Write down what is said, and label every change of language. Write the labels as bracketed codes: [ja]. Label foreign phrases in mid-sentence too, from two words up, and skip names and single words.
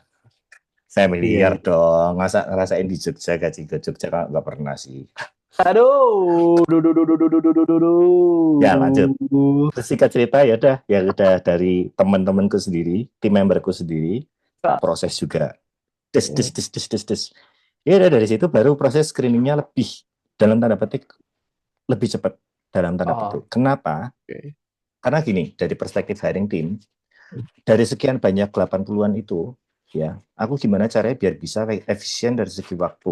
[id] Iya, Familiar iya. dong. Masa ngerasain di Jogja, gaji ke Jogja nggak pernah sih. Aduh, duh, duh, duh, duh, duh, duh, duh, duh, Ya, lanjut. duh. Terus singkat cerita ya udah dari teman-temanku sendiri, tim memberku sendiri, tak Ah, proses juga. Des, des, iya. des, des, des, des. Ya udah dari situ baru proses screeningnya lebih dalam tanda petik lebih cepat dalam tanda Oh, petik. Kenapa? oke. Karena gini, dari perspektif [en] hiring team, [id] dari sekian banyak 80-an itu, ya, aku gimana caranya biar bisa efisien dari segi waktu.